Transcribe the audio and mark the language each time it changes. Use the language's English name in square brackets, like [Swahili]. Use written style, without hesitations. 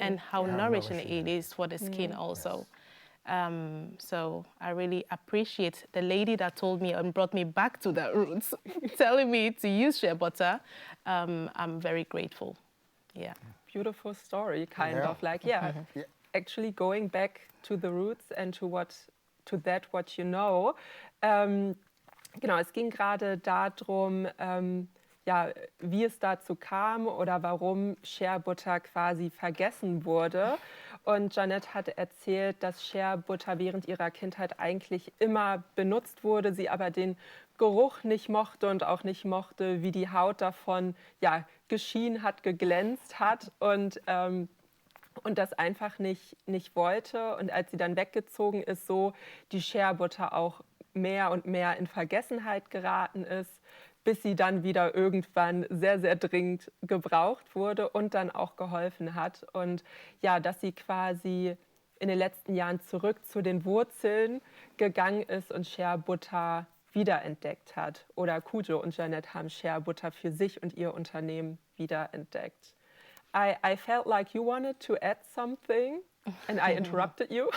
[English] And how nourishing it is for the skin also. Yes. So I really appreciate the lady that told me and brought me back to the roots, telling me to use shea butter. I'm very grateful. Yeah. Beautiful story, kind of like, actually going back to the roots and to what you know. [German] Genau, es ging gerade darum, ja, wie es dazu kam oder warum Shea Butter quasi vergessen wurde. Und Jeannette hat erzählt, dass Shea Butter während ihrer Kindheit eigentlich immer benutzt wurde, sie aber den Geruch nicht mochte und auch nicht mochte, wie die Haut davon geschienen hat, geglänzt hat und das einfach nicht wollte. Und als sie dann weggezogen ist, so die Shea Butter auch mehr und mehr in Vergessenheit geraten ist, bis sie dann wieder irgendwann sehr, sehr dringend gebraucht wurde und dann auch geholfen hat. Und ja, dass sie quasi in den letzten Jahren zurück zu den Wurzeln gegangen ist und Shea Butter wiederentdeckt hat. Oder Koudzo und Jeannette haben Shea Butter für sich und ihr Unternehmen wiederentdeckt. [English] I felt like you wanted to add something, and I interrupted you.